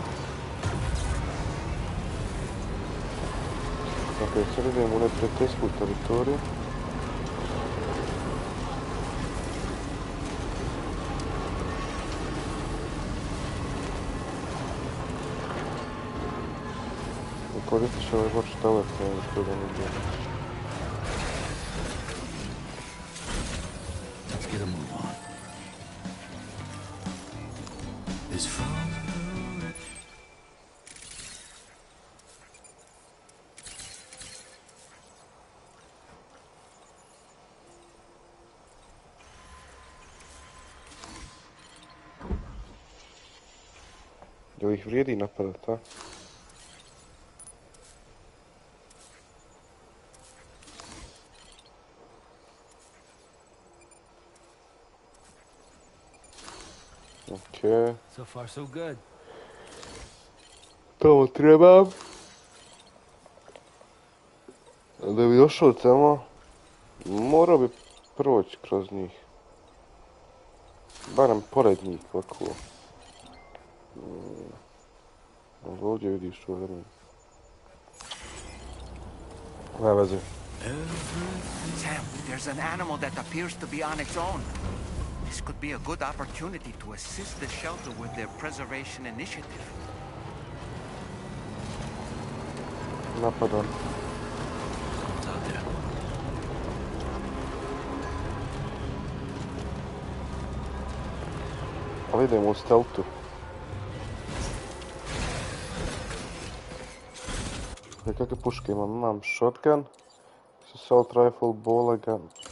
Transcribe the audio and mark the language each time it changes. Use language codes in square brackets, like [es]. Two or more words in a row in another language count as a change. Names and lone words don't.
[hr] Ok, sad idemo u neprijateljsku teritoriju. I koristit će ovaj [en] watch tower [hr] koji da ne bude. [en] Let's get a move on. This from... [hr] Jel ih vrijedi napadat, a? Ok. [en] So far, so good. [hr] Tamo trebam. Da bi došao tamo, morao bi proći kroz njih. Barem pored njih, ovako. Ovdje vidiš što vrlo. Ne veze. [en] Sam, there's an animal that appears to be on its own. This could be a good opportunity to assist the shelter with their preservation initiative. [hr] Napadam. [en] It's out there. [hr] Ali idemo u stealthu. Kakve puške imam? Imam [en] shotgun, assault rifle, ball gun.